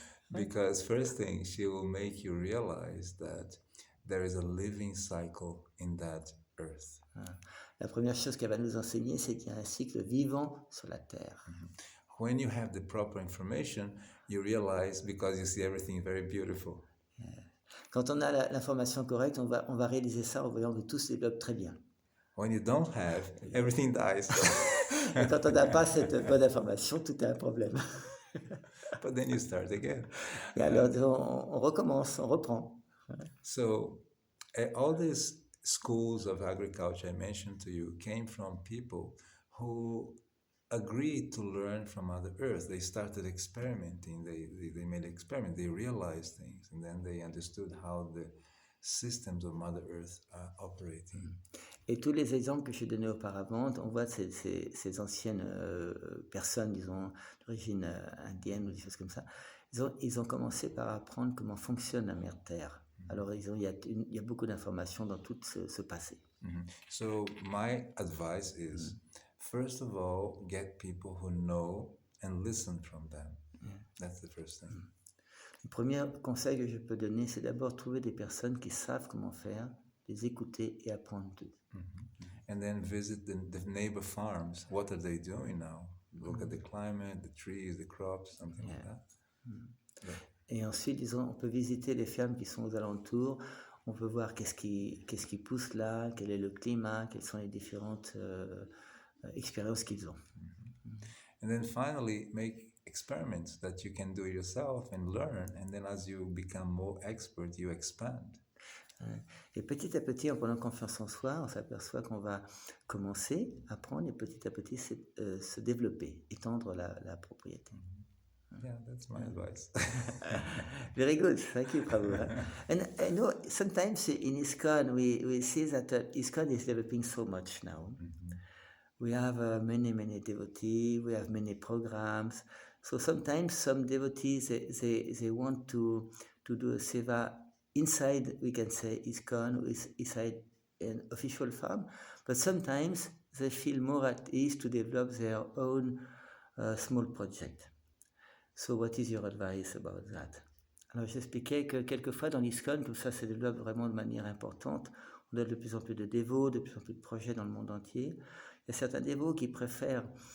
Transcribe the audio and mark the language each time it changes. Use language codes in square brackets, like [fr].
[en] Because first thing, she will make you realize that there is a living cycle in that earth. [fr] La première chose qu'elle va nous enseigner, c'est qu'il y a un cycle vivant sur la terre. [en] When you have the proper information, you realize because you see everything very beautiful. [fr] Quand on a l'information correcte, on va réaliser ça en voyant que tout se développe très bien. [en] When you don't have, everything dies. [fr] Et quand on n'a pas cette bonne information, tout est un problème. [en] But then you start again. [fr] Et alors on recommence, on reprend. [en] So all these schools of agriculture I mentioned to you came from people who agreed to learn from Mother Earth. They started experimenting. They made experiments. They realized things, and then they understood how the systems of Mother Earth are operating. [fr] Et tous les exemples que je donnais auparavant, on voit ces anciennes personnes, disons, d'origine indienne ou des choses comme ça, ils ont commencé par apprendre comment fonctionne la Mère Terre. Alors, il y a beaucoup d'informations dans tout ce passé. [en] So, my advice is, first of all, get people who know and listen from them. That's the first thing. [fr] Le premier conseil que je peux donner, c'est d'abord trouver des personnes qui savent comment faire, les écouter et apprendre d'eux. [en] And then visit the neighbor farms. What are they doing now? Look at the climate, the trees, the crops, something like that. [fr] Et ensuite, disons, on peut visiter les fermes qui sont aux alentours. On peut voir qu'est-ce qui pousse là, quel est le climat, quelles sont les différentes expériences qu'ils ont. [en] And then finally, make experiments that you can do yourself and learn. And then as you become more expert, you expand. [fr] Et petit à petit, en prenant confiance en soi, on s'aperçoit qu'on va commencer à apprendre et petit à petit se développer, étendre la propriété. [en] Yeah, that's my advice. Very good. Thank you, Prabhu. And I know sometimes in ISKCON, we see that ISKCON is developing so much now. We have many devotees, we have many programs. So sometimes some devotees, they want to do a seva inside, we can say, ISKCON, inside an official farm. But sometimes they feel more at ease to develop their own small project. So what is your advice about that? [fr] Alors j'expliquais que quelquefois dans l'ISKCON, comme ça se développe vraiment de manière importante, on a de plus en plus de dévots, de plus en plus de projets dans le monde entier. Il y a certains dévots qui préfèrent